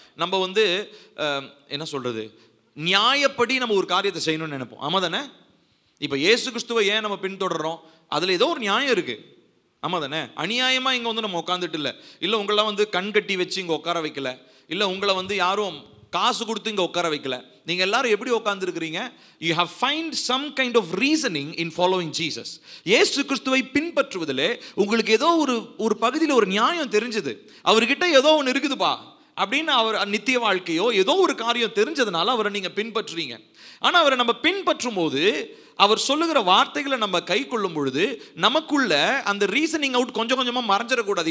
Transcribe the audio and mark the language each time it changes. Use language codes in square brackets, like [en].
[ta] நம்ம என்ன சொல்றது, நியாயப்படி நம்ம ஒரு காரியத்தை செய்யணும்னு நினைப்போம். ஆமா தானே? இப்போ இயேசு கிறிஸ்துவை ஏன் நம்ம பின்தொடர்றோம்? அதுல ஏதோ ஒரு நியாயம் இருக்கு. ஆமா தானே? அநியாயமா இங்க நம்ம உட்காந்துட்டு இல்ல உங்களை கண் கட்டி வச்சு இங்க உட்கார வைக்கல, இல்ல உங்களை யாரும் காசு கொடுத்து இங்க உட்கார வைக்கல. நீங்க எல்லாரும் எப்படி உட்கார்ந்து இருக்கிறீங்க? [en] You have find some kind of reasoning in following Jesus. [ta] இயேசு கிறிஸ்துவை பின்பற்றுவதிலே உங்களுக்கு ஏதோ ஒரு பகுதியில் ஒரு நியாயம் தெரிஞ்சது. அவர்கிட்ட ஏதோ ஒன்று இருக்குதுப்பா அப்படின்னு அவர் நித்திய வாழ்க்கையோ ஏதோ ஒரு காரியம் தெரிஞ்சதுனால அவரை நீங்க பின்பற்றுறீங்க. ஆனா அவரை நம்ம பின்பற்றும் போது, அவர் சொல்லுகிற வார்த்தைகளை நம்ம கை கொள்ளும் பொழுது நமக்குள்ள அந்த ரீசனிங் அவுட் கொஞ்சம் கொஞ்சமா மறைஞ்சிடக்கூடாது.